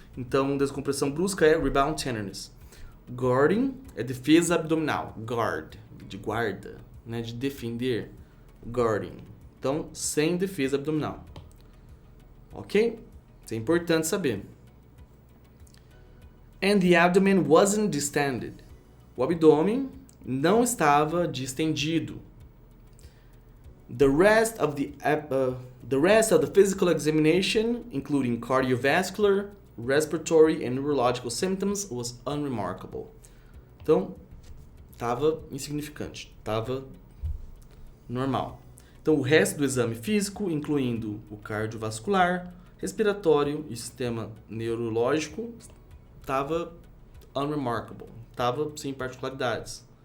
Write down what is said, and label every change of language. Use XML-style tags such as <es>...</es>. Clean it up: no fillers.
<pt>Então, descompressão brusca é rebound tenderness. Guarding é defesa abdominal, guard, de guarda, né, de defender, guarding. Então, sem defesa abdominal, ok? Isso é importante saber.</pt> <en>And the abdomen wasn't distended.</en> <pt>O abdômen não estava distendido.</pt> <en>The rest of the physical examination, including cardiovascular, respiratory and neurological symptoms, was unremarkable.</en> <pt>Então, estava insignificante, estava normal. Então, o resto do exame físico, incluindo o cardiovascular, respiratório e sistema neurológico, estava unremarkable, estava sem particularidades.</pt>